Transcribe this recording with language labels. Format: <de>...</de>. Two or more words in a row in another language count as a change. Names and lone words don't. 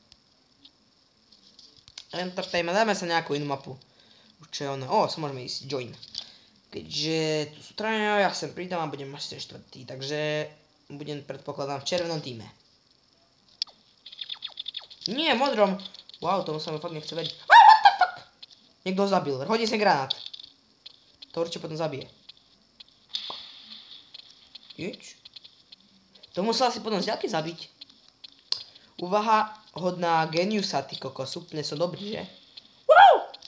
<sk>Entertainment, dáme sa nejakú inú mapu. Už čo je ono? Sa môžeme ísť, join. Keďže tu sú traja, ja sem pridám a budem asi štvrtý, takže budem predpokladám v červenom týme. Nie, modrom. Wow, tomu sa mi fakt nechce veriť.</sk> <en>What the fuck?</en> <sk>Niekto ho zabil, hodí sem granát. To určite potom zabije. Nič. To musel asi potom z ďalky zabiť. Úvaha hodná geniusa, ty kokos, úplne som dobrý, že? Wow!</sk>